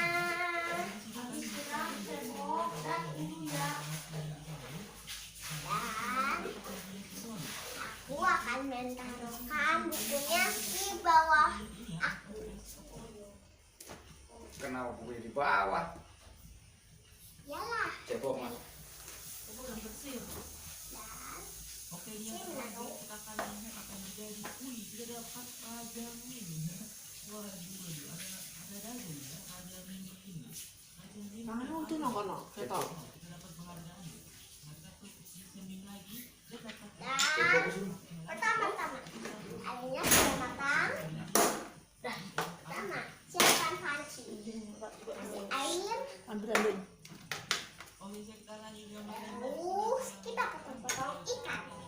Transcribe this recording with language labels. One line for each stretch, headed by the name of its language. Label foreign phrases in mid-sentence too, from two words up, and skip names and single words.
Indonesian: Dan aku akan menaruhkan bukunya di bawah aku. Kenapa bukunya di bawah? Yalah. Cebok mas. Dan ini menaruh.
Filipino: Ano ito na ka na? Ito.
Indonesian: Dan pertama-tama airnya sudah matang. Pertama siapkan panci. Kasih air. Ambil. Terus kita potong-potong ikan.